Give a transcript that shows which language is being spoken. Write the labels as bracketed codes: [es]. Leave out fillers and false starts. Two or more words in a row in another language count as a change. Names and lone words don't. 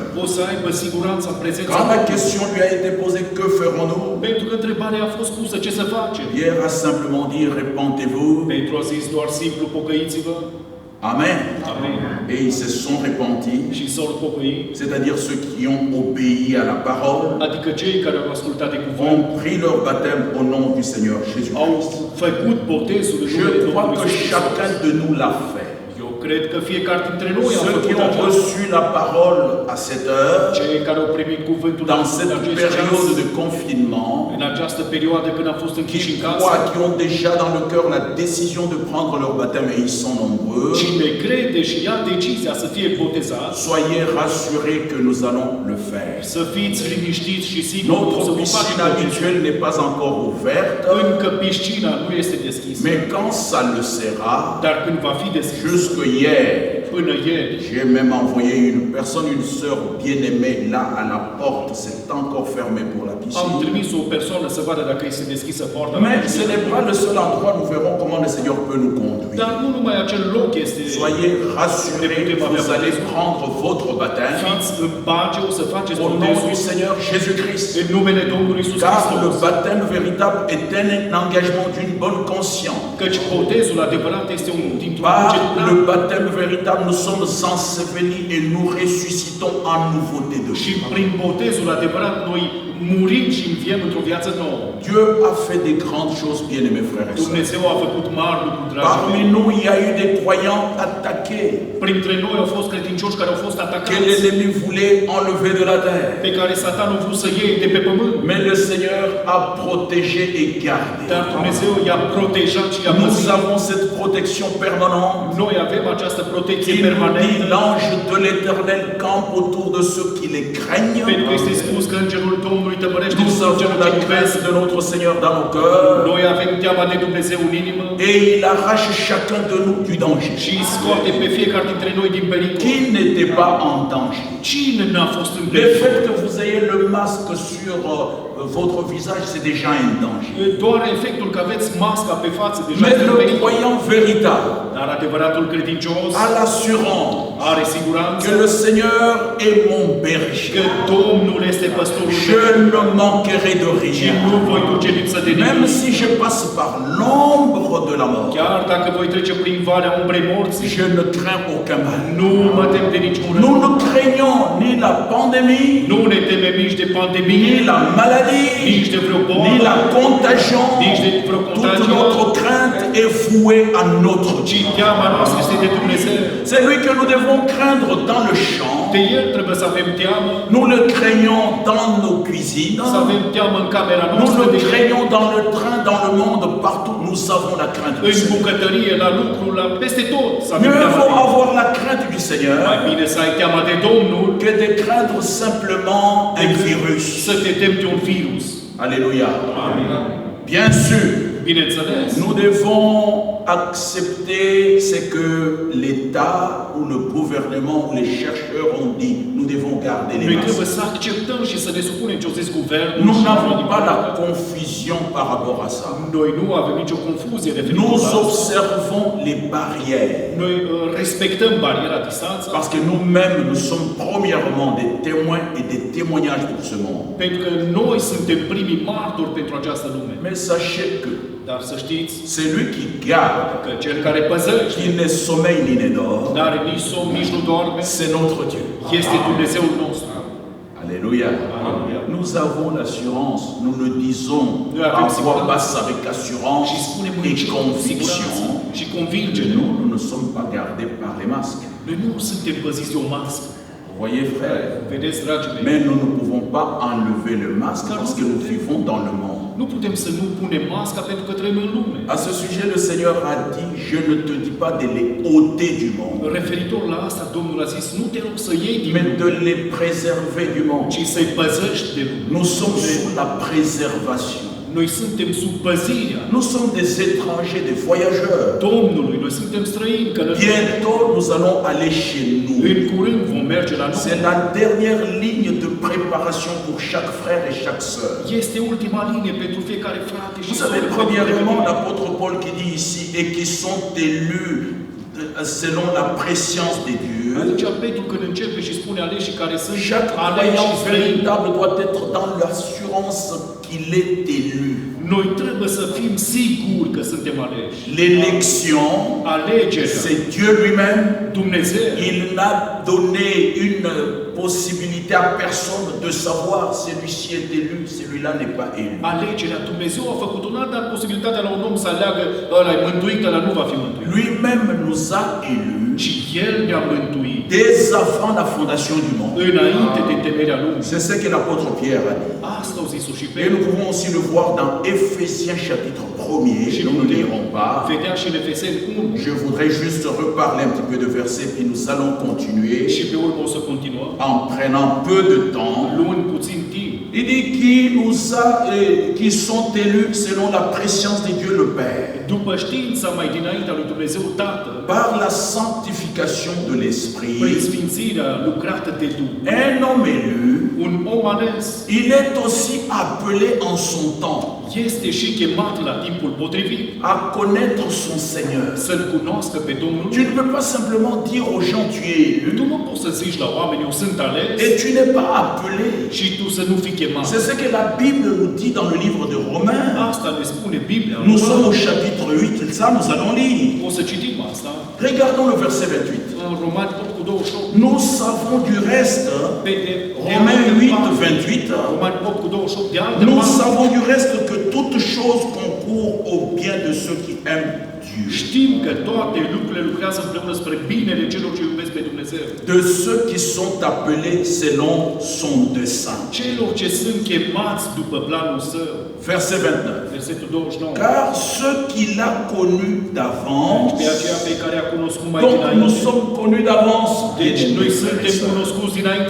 [ro] o să aibă siguranța în prezența [fr] Quand la [ro] Domnului. [fr] question lui a été posée, que ferons-nous? [ro] Pentru că întrebarea a fost pusă, ce să facem? [fr] Pierre a simplement dit, répentez-vous. [ro] Petru a zis doar simplu, pocăiți-vă. [fr] Amen. [ro] Amen. [fr] Et ils se sont repentis, [ro] Și s-au pocăit, [fr] c'est-à-dire ceux qui ont obéi à la parole, [ro] adică cei care au ascultat de cuvânt, [fr] ont pris leur baptême au nom du Seigneur [ro] au [fr] Jésus-Christ. [ro] făcut botezul în [fr] Je [ro] numele [fr] crois [ro] Domnului [fr] que [ro] Iisus [fr] chacun [ro] Hristos. [fr] de nous l'a fait. [ro] Eu cred că fiecare dintre noi am [fr] Ceux qui [ro] făcut [fr] ont [ro] aceasta. [fr] reçu la parole à cette heure, [ro] Cei care au primit cuvântul [fr] dans [ro] în [fr] cette [ro] acest [fr] période [ro] ceas, [fr] de confinement, [ro] în această perioadă când am fost închiși [fr] qui [ro] în casă, [fr] croient, qui ont déjà dans le cœur la décision de prendre leur baptême, et ils sont nombreux, [ro] cine crede și ia decizia să fie botezat, [fr] soyez rassurés que nous allons le faire. [ro] să fiți liniștiți și sigur o să [fr] Notre [ro] vă [fr] piscine [ro] faceți botezul. [fr] habituelle n'est pas encore ouverte, [ro] Încă piscina nu este deschisă, [fr] mais quand ça le sera, [ro] dar când va fi deschisă, [fr] jusque hier, [ro] până ieri, [fr] j'ai même envoyé une personne, une sœur bien-aimée, là à la porte, c'est encore fermé pour la [ro] am [fr] piscine. [ro] trimis o persoană să vadă dacă este deschisă poarta. [fr] Mais ce n'est pas le seul endroit, nous verrons comment le Seigneur peut nous conduire. [ro] Dar nu numai acel loc este. [fr] Soyez rassurés, vous allez prendre votre baptême [ro] Fiți în pace, o să faceți [fr] au nom [ro] botezul [fr] du Seigneur Jésus-Christ. [ro] în numele Domnului Iisus [fr] Car le [ro] Hristos. [fr] baptême véritable est un engagement d'une bonne conscience. [ro] Căci botezul adevărat este un dintr-un [fr] Par [ro] cuget [fr] le baptême véritable, nous sommes ensevelis et nous ressuscitons en nouveauté de [ro] Și [fr] vie. [ro] prin botezul adevărat noi murim și înviem într-o viață nouă. [fr] Dieu a fait des grandes choses, bien-aimés frères et sœurs. [ro] Dumnezeu a făcut mari lucruri, dragii [fr] Parmi [ro] mei. [fr] nous, il y a eu des croyants attaqués, [ro] Printre noi au fost credincioși care au fost [fr] que [ro] atacați, [fr] l'ennemi voulait enlever de la terre. [ro] pe care Satan a vrut să iei de pe pământ. [fr] Mais le Seigneur a protégé et gardé. [ro] Dar Dumnezeu i-a protejat și i-a [fr] Nous [ro] păzit. [fr] avons cette protection permanente. [ro] Noi avem această protecție [fr] Il nous dit, [ro] permanentă. [fr] l'ange de l'Éternel campe autour de ceux qui les craignent. [ro] Pentru că este spus că Îngerul Domnului tămărește [fr] Nous [ro] în [fr] avons [ro] celor [fr] la [ro] ce iubesc. [fr] crainte de notre Seigneur dans nos cœurs. [ro] Noi avem teama de Dumnezeu în inimă [fr] Et il arrache chacun de nous du danger. [ro] și îi scoate pe fiecare dintre noi din pericol. [fr] Qui n'était pas en danger? [ro] Cine n-a fost în [fr] Le [ro] pericol? [fr] fait que vous ayez le masque sur votre visage, c'est déjà un danger. [ro] Doar efectul că aveți masca pe față deja [fr] Mais [ro] este un [fr] le [ro] pericol. [fr] croyant véritable [ro] Dar adevăratul credincios [fr] a l'assurance [ro] are siguranță [fr] que le Seigneur est mon [ro] că [fr] berger. [ro] Domnul este păstorul [fr] Je [ro] meu [fr] ne manquerai de [ro] și [fr] rien. [ro] nu voi duce lipsă de [fr] Même [ro] nimic. [fr] si je passe par l'ombre de la mort, [ro] Chiar dacă voi trece prin valea umbrei morții, [fr] je ne crains aucun mal. [ro] nu mă tem de niciun [fr] Nous [ro] rău. [fr] ne craignons ni la pandémie, [ro] Nu ne temem nici de pandemie, [fr] ni la maladie, [ro] nici de vreo [fr] ni [ro] boală, [fr] la contagion. [ro] nici de vreo [fr] Toute [ro] contagiune, [fr] notre crainte est vouée à notre [ro] ci [fr] Dieu. [ro] teama noastră este de Dumnezeu. [fr] C'est lui que nous devons craindre dans le champ. [ro] De El trebuie să avem teamă, [fr] Nous le craignons dans nos cuisines. [ro] să avem teamă în camera [fr] Nous [ro] noastră, [fr] le [ro] de El, [fr] craignons dans le train, dans le monde, partout. Nous avons la crainte du [ro] în [fr] Seigneur. [ro] bucătărie, la lucru, peste tot. Să avem [fr] Mieux [ro] teama de [fr] vaut [ro] El. [fr] avoir la crainte du Seigneur [ro] Mai bine să ai teama de Domnul [fr] que de craindre simplement un virus. [ro] să te temi de un virus. [fr] Alléluia. Bien sûr, [ro] Bineînțeles, [fr] nous devons accepter ce que l'État ou le gouvernement ou les chercheurs ont dit. Nous devons garder les [ro] noi [fr] masques. [ro] trebuie să acceptăm și să ne supunem ce-o zis guvernul. [fr] Nous [ro] și [fr] n'avons [ro] oamenii [fr] pas la [ro] politici. [fr] confusion par rapport à ça. [ro] Noi nu avem nicio confuzie referitor [fr] Nous [ro] la asta. [fr] observons les barrières. [ro] Noi respectăm bariera distanța, [fr] Parce que nous-mêmes, nous sommes premièrement des témoins et des témoignages pour ce monde. [ro] pentru că noi suntem primii martori pentru această lume. [fr] Mais sachez que [ro] Dar să știți [fr] celui qui garde, [ro] că cel care păzește, [fr] qui ne sommeille ni ne dort, [ro] n-are nici somn, nici nu doarme, [fr] c'est notre Dieu. [ro] este Dumnezeul nostru. [fr] Alléluia. [ro] Alléluia. [fr] Nous avons l'assurance, nous le disons Nous avons en voix [ro] siguranță. [fr] basse avec assurance [ro] Și spunem [fr] et [ro] în [fr] conviction [ro] siguranță și [fr] que [ro] convingere. [fr] nous ne sommes pas gardés par les masques. [ro] Noi nu suntem păziți de o mască. [fr] Vous voyez, frère? [ro] Vedeți, dragii mei? [fr] Mais nous ne pouvons pas enlever le masque parce que nous vivons dans le monde. [ro] Nu putem să nu punem masca pentru că trăim în lume. [fr] À ce sujet, le Seigneur a dit, je ne te dis pas de les ôter du monde, [ro] Referitor la asta, Domnul a zis, nu te rog să iei din [fr] mais [ro] lume, [fr] de les préserver du monde. [ro] ci să-i păzești de lume. [fr] Nous sommes sous la préservation. [ro] Noi suntem sub păzirea [fr] Nous sommes des étrangers, des voyageurs. [ro] Domnului. Noi suntem străini, călători. [fr] Bientôt, nous allons aller chez nous. [ro] În curând vom merge la noi. [fr] C'est la dernière ligne de préparation pour chaque frère et chaque sœur. [ro] Este ultima linie pentru fiecare frate și [fr] Vous savez, [ro] soră. [fr] premièrement, l'apôtre Paul qui dit ici, et qui sont élus selon la préscience de Dieu. [ro] Aici Petru când începe și spune aleși care sunt [fr] Chaque [ro] aleși [fr] croyant [ro] și străini. [fr] véritable doit être dans l'assurance qu'il est élu. [ro] Noi trebuie să fim siguri că suntem aleși. [fr] L'élection, [ro] Alegerea, [fr] c'est Dieu lui-même. [ro] Dumnezeu, [fr] Il n'a donné une possibilité à personne de savoir celui-ci est élu, celui-là n'est pas élu. [ro] alegerea, Dumnezeu a făcut-o, n-a dat posibilitatea la un om să aleagă ăla e mântuit, ăla nu va fi mântuit. [fr] Lui-même nous a élus [ro] Și El ne-a mântuit [fr] dès avant la fondation du monde. [ro] înainte de temerea lumii. [fr] C'est ce que l'apôtre Pierre a dit. [ro] Asta au zis-o și [fr] Et [ro] Petru. [fr] nous pouvons aussi le voir dans Ephésiens chapitre 1er, [ro] Și [fr] nous ne lirons pas. [ro] vedea și în Efeseni 1 [fr] Je voudrais juste reparler un petit peu de versets, puis nous allons continuer [ro] și pe urmă o să continuăm, [fr] en prenant peu de temps. [ro] luând puțin timp. [fr] Il dit qui sont élus selon la préscience de Dieu le Père, [ro] După știința mai dinaintea lui Dumnezeu Tatăl, [fr] par la sanctification de [ro] prin [fr] l'Esprit, [ro] sfințirea lucrată de Duh, [fr] un homme élu, [ro] un om ales [fr] il est aussi appelé en son temps. [ro] este și chemat la timpul potrivit [fr] à connaître son Seigneur. [ro] să-L cunoască pe Domnul. [fr] Tu ne peux pas simplement dire aux gens tu es élu [ro] Tu nu poți să zici la oameni, eu sunt ales [fr] et tu n'es pas appelé. [ro] și tu să nu fii chemat. [fr] C'est ce que la Bible nous dit dans le livre de Romains. [ro] Asta ne spune Biblia. [fr] Nous sommes au chapitre 8, ça nous allons lire. [ro] O să citim asta [fr] Regardons le verset 28. [ro] în Romani 8 cu 28. [fr] Nous savons du reste, [ro] De [fr] Romains [ro] altă 8, parte, 28, Romani 8 cu 28, de altă [fr] nous [ro] parte, [fr] savons du reste que toute chose concourt au bien de ceux qui aiment Dieu, [ro] știm că toate lucrurile lucrează împreună spre binele celor ce iubesc pe Dumnezeu. [fr] de ceux qui sont appelés selon son dessein. [ro] Celor ce sunt chemați după planul său. [fr] Verset 29. [ro] Versetul 29. [fr] Car ceux qu'il a connus d'avance, [ro] Pe aceea pe care a cunoscut mai [fr] donc nous [ro] dinainte. [fr] sommes connus d'avance, [ro] Deci noi suntem cunoscuți dinainte,